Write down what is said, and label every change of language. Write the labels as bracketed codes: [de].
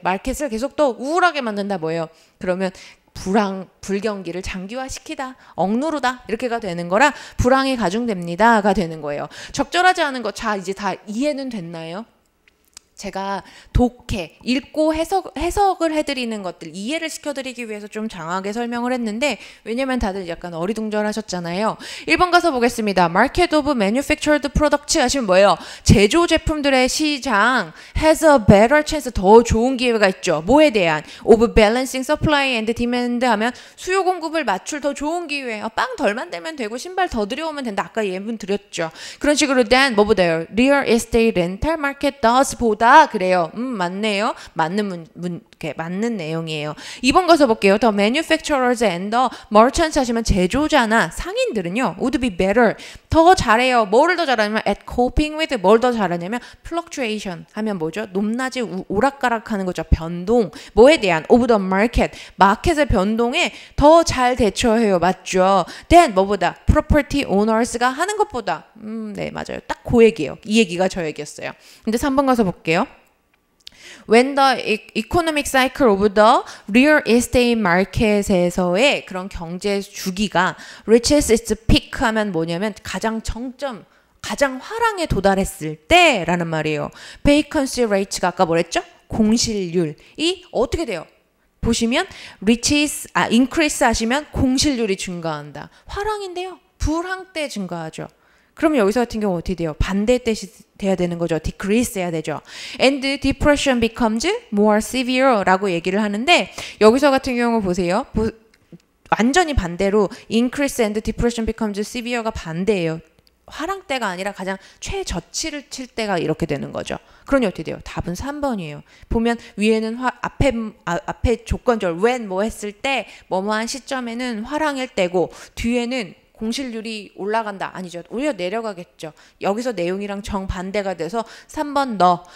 [ko] 마켓을 계속 더 우울하게 만든다 뭐예요? 그러면 불경기를 장기화시키다, 억누르다 이렇게가 되는 거라 불황이 가중됩니다가 되는 거예요. 적절하지 않은 거 자 이제 다 이해는 됐나요? 제가 독해, 읽고 해석을 해드리는 것들 이해를 시켜드리기 위해서 좀 장하게 설명을 했는데 왜냐면 다들 약간 어리둥절하셨잖아요. 1번 가서 보겠습니다. [en] Market of Manufactured Products [ko] 하시면 뭐예요? 제조 제품들의 시장 [en] has a better chance [ko] 더 좋은 기회가 있죠. 뭐에 대한? [en] Of balancing supply and demand [ko] 하면 수요 공급을 맞출 더 좋은 기회. 빵 덜 만들면 되고 신발 더 들여오면 된다. 아까 예문 드렸죠. 그런 식으로 then 뭐보다요? [en] Real estate rental market does [ko] 보다 그래요. 맞네요. 맞는 내용이에요. 2번 가서 볼게요. [en] The manufacturers and the merchants [ko] 하시면 제조자나 상인들은요. [en] would be better. [ko] 더 잘해요. 뭐를 더 잘하냐면 [en] at coping with [ko] 뭘 더 잘하냐면 fluctuation 하면 뭐죠? 높낮이 오락가락하는 거죠. 변동. 뭐에 대한 [en] of the market. [ko] 마켓의 변동에 더 잘 대처해요. 맞죠? then 뭐보다 property owners가 하는 것보다 네 맞아요. 딱 그 얘기예요. 이 얘기가 저 얘기였어요. 근데 3번 가서 볼게요. [en] When the economic cycle of the real estate market에서의 [ko] 그런 경제 주기가 [en] reaches its peak [ko] 하면 뭐냐면 가장 정점, 가장 화랑에 도달했을 때라는 말이에요. vacancy rate가 아까 뭐랬죠? 공실률이 어떻게 돼요? 보시면 reaches, increase 하시면 공실률이 증가한다. 화랑인데요. 불황 때 증가하죠. 그럼 여기서 같은 경우 어떻게 돼요? 반대 뜻이 돼야 되는 거죠. decrease 해야 되죠. [en] And depression becomes more severe [ko] 라고 얘기를 하는데 여기서 같은 경우 보세요. 완전히 반대로 [en] increase and depression becomes severe가 [ko] 반대예요. 화랑 때가 아니라 가장 최저치를 칠 때가 이렇게 되는 거죠. 그러니 어떻게 돼요? 답은 3번이에요. 보면 위에는 앞에 조건절 when 뭐 했을 때 뭐뭐한 시점에는 화랑일 때고 뒤에는 공실률이 올라간다. 아니죠. 오히려 내려가겠죠. 여기서 내용이랑 정반대가 돼서 3번 너.